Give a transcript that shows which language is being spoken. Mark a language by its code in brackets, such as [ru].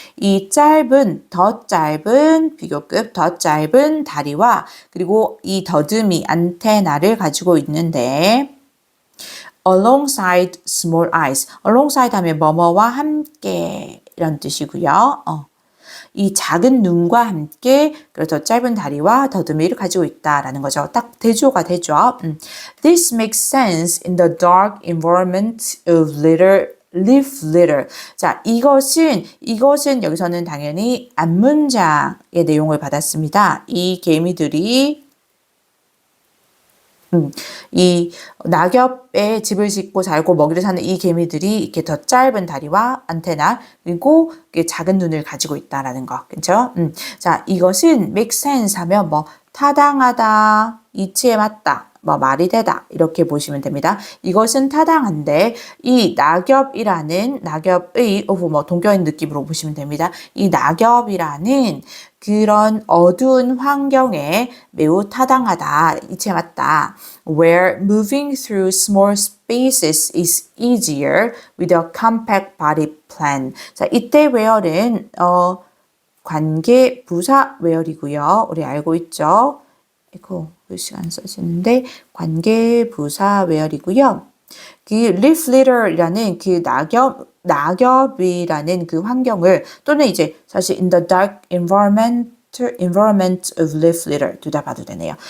[ko] 이 더 짧은 비교급 더 짧은 다리와 그리고 이 더듬이 안테나를 가지고 있는데 [en] alongside small eyes. [ko] alongside 하면 뭐뭐와 함께 이런 뜻이고요. 이 작은 눈과 함께 그래서 짧은 다리와 더듬이를 가지고 있다라는 거죠. 딱 대조가 되죠. [en] This makes sense in the dark environment of leaf litter. [ko] 자, 이것은 여기서는 당연히 앞문장의 내용을 받았습니다. 이 개미들이 이 낙엽에 집을 짓고 살고 먹이를 사는 이 개미들이 이렇게 더 짧은 다리와 안테나 그리고 작은 눈을 가지고 있다라는 거, 그렇죠? 자, 이것은 make sense 하면 뭐 타당하다, 이치에 맞다, 뭐 말이 되다 이렇게 보시면 됩니다. 이것은 타당한데 이 낙엽의 뭐 동격인 느낌으로 보시면 됩니다. 이 낙엽이라는 그런 어두운 환경에 매우 타당하다, 이치에 맞다. [en] Where moving through small spaces is easier with a compact body plan. [ko] 자, 이때 where는 관계 부사 where이고요. 우리 알고 있죠? 이거 글씨가 안 써지는데 관계 부사 where이고요. 그 leaf litter이라는 그 낙엽이라는 그 환경을 또는 이제 사실 [en] in the dark environment of leaf litter [ko] 둘 다 봐도 되네요.